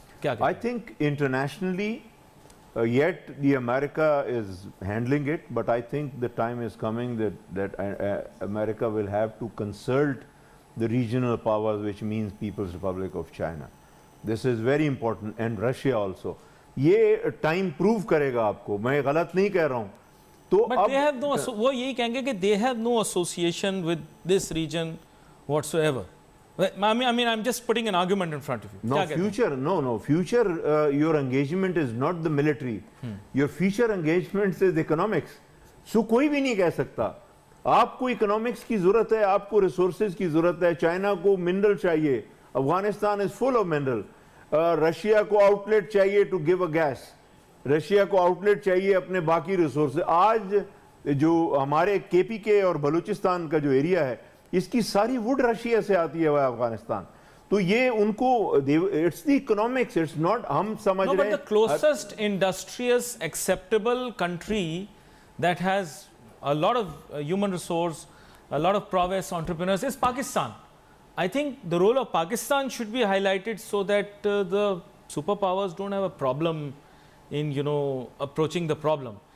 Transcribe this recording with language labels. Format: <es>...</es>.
<en>I think internationally, yet the America is handling it, but I think the time is coming that America will have to consult the regional powers, which means People's Republic of China. This is very important, and Russia also.</en> <hi>ये time prove करेगा आपको, मैं गलत नहीं कह रहा हूँ. तो</hi> <en>But they have no,</en> <hi>वो यही कहेंगे कि</hi> <en>they have no association with this region whatsoever. I mean, I'm just putting an argument in front of you. No, future, your engagement is not the military. Your future engagement is economics.</en> <hi>So कोई भी नहीं कह सकता. आपको economics की ज़रूरत है, आपको resources की ज़रूरत है, China को mineral चाहिए,</hi> <en>Afghanistan is full of mineral.</en> <hi>Russia को outlet चाहिए</hi> <en>to give a gas.</en> <hi>Russia को outlet चाहिए अपने बाकी resources. आज जो हमारे KPK और बलूचिस्तान का जो area है, इसकी सारी वुड रशिया से आती है अफगानिस्तान. तो ये उनको</hi> <en>it's the economics, it's not</en> <hi>हम समझ रहे हैं.</hi> <en>But the closest industrious acceptable country that has a lot of human resource, a lot of prowess entrepreneurs is Pakistan. I think the role of Pakistan should be highlighted so that the superpowers don't have a problem in, you know, approaching the problem.</en>